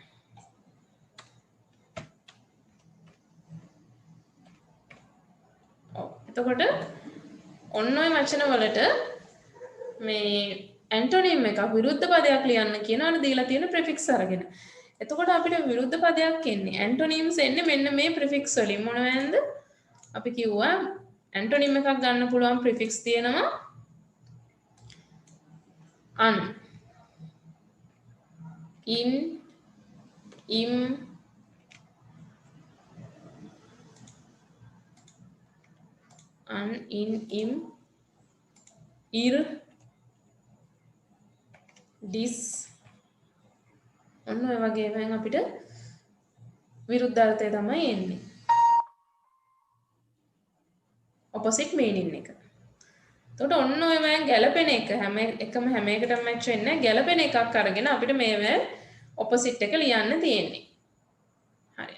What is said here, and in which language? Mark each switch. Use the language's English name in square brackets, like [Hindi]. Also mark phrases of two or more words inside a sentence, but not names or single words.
[Sinhala] එතකොට ඔන්න ඔය වචන වලට මේ ඇන්ටොනිම් එකක් විරුද්ධ පදයක් ලියන්න කියනවා දීලා තියෙන ප්‍රිෆික්ස් අරගෙන. එතකොට අපිට විරුද්ධ පදයක් එන්නේ ඇන්ටොනිම්ස් එන්නේ මෙන්න මේ ප්‍රිෆික්ස් වලින්. මොනවද? අපි කිව්වා ඇන්ටොනිම් එකක් ගන්න පුළුවන් ප්‍රිෆික්ස් තියෙනවා [English] an, in, im, an, in, im, ir, dis. [Sinhala] ඔන්න ඔය වගේ වෙන අපිට විරුද්ධාර්ථය තමයි එන්නේ. [English] opposite meaning එක. [Sinhala] එතකොට ඔන්න ඔය වෙන ගැලපෙන එක හැම එකම හැම එකටම match වෙන්නේ නැහැ. ගැලපෙන එකක් අරගෙන අපිට මේවැ opposite එක ලියන්න තියෙන්නේ. හරි.